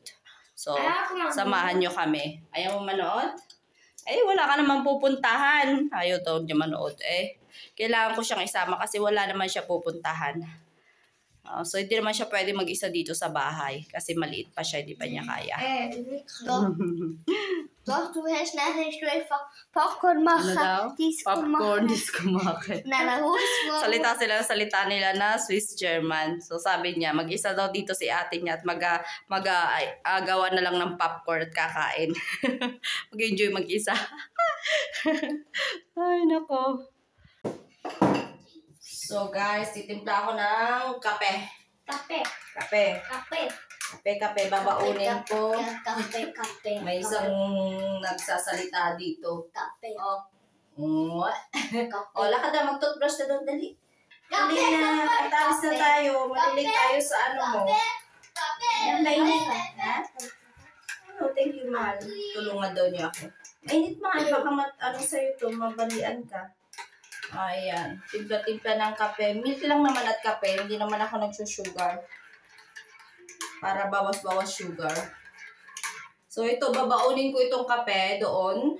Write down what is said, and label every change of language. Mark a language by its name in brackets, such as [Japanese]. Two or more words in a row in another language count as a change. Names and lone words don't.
[Filipino] So, samahan nyo kami. Ayaw mo manood? Eh, wala ka naman pupuntahan. Ayaw daw niya manood. Kailangan ko siyang isama kasi wala naman siya pupuntahan. So, hindi naman siya pwede mag-isa dito sa bahay. Kasi maliit pa siya, hindi pa niya kaya. [German] Doch, du hast nachher Popcorn machen. [Filipino] Ano daw? Popcorn, disco market. Salita nila na Swiss German. So sabi niya, mag-isa daw dito si ate niya at gawa na lang ng popcorn at kakain. Mag-enjoy mag-isa. Ay, nako. So guys, titimpla ako ng kape. Kape, babaunin ko. Kape. May isang nagsasalita dito. Kape. Lakad na, mag-toothbrush na doon, dali. Dali na, atalis na tayo. Malilig tayo sa ano mo. Ayan, mainit. Ha? [English] Oh, thank you, [Filipino] mahal. Tulungan daw niya ako. Mainit, mahal. Baka sa'yo to, mabalian ka. Ayan, timpla-timpla ng kape. Milk lang naman at kape. Hindi naman ako nagsusugar. Para bawas-bawas sugar. So, ito, babaunin ko itong kape doon.